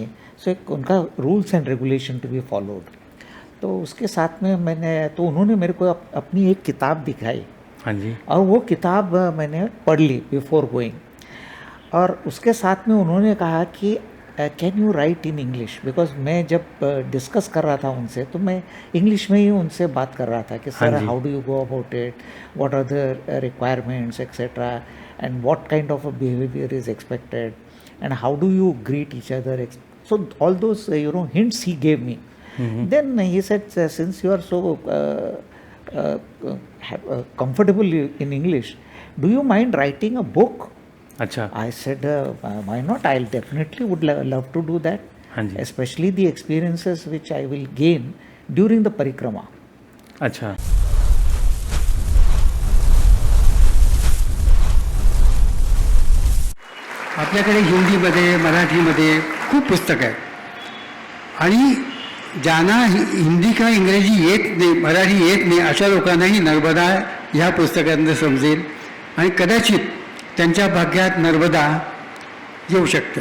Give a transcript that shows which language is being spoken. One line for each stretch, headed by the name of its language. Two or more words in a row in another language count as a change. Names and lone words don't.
Hindi: सो एक उनका
English: rules and regulation to be followed.
Hindi: तो उसके साथ में उन्होंने मेरे को अपनी एक किताब दिखाई, हाँ जी। और वो किताब मैंने पढ़ ली
English: before going.
Hindi: और उसके साथ में उन्होंने कहा कि
English: can you write in English, because
Hindi: मैं जब डिस्कस कर रहा था उनसे, तो मैं इंग्लिश में ही उनसे बात कर रहा था कि हाँ सर जी।
English: How do you go about it, what are the requirements etcetera, and what kind of a behavior is expected, and how do you greet each other. So all those hints he gave me. Then he said, since you are so comfortable in English, do you mind writing a book?
Hindi: अच्छा।
English: I said, why not? I'll definitely would love to do that.
Hindi: हाँ जी।
English: Especially the experiences which I will gain during the parikrama.
Hindi: अच्छा।
Marathi: आपल्याकडे हिंदीमध्ये मराठीमध्ये खूप पुस्तकं आहेत आणि ज्यांना हिंदी किंवा इंग्रजी येत नाही, मराठी येत नाही, अशा लोकांनाही नर्मदा ह्या पुस्तकातनं समजेल आणि कदाचित त्यांच्या भाग्यात नर्मदा येऊ शकते.